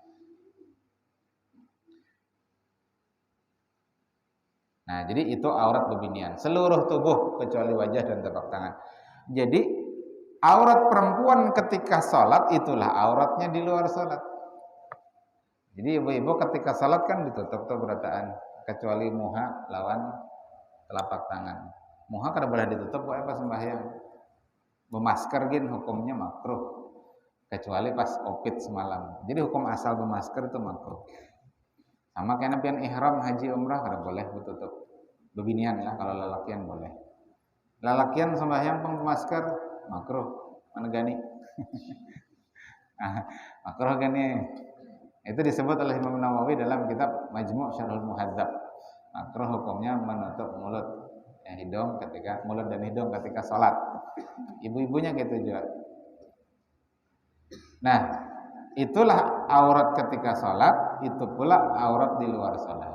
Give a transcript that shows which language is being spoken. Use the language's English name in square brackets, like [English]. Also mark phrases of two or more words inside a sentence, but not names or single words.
[Indonesian] Nah, jadi itu aurat bebinian, seluruh tubuh kecuali wajah dan telapak tangan. Jadi Aurat perempuan ketika salat itulah auratnya di luar salat. Jadi ibu-ibu ketika salat kan ditutup tuh berataan, kecuali muha lawan telapak tangan. [Banjar] Muha kada boleh ditutup kok pas sembahyang. Bermasker gin hukumnya makruh. [Indonesian] Kecuali pas opit semalam. Jadi hukum asal bermasker itu makruh. [Banjar] Sama kayak pian ihram haji umrah kada boleh ditutup. Bebinian lah kalau lelakian boleh. Lelakian sembahyang pang bermasker makruh. Mana gani? Makruh gani. [Indonesian] Itu disebut oleh Imam Nawawi dalam kitab Majmu' Syarhul Muhadzab. Makruh hukumnya menutup mulut mulut dan hidung ketika sholat. Ibu-ibunya gitu juga. Nah, itulah aurat ketika sholat, itu pula aurat di luar sholat.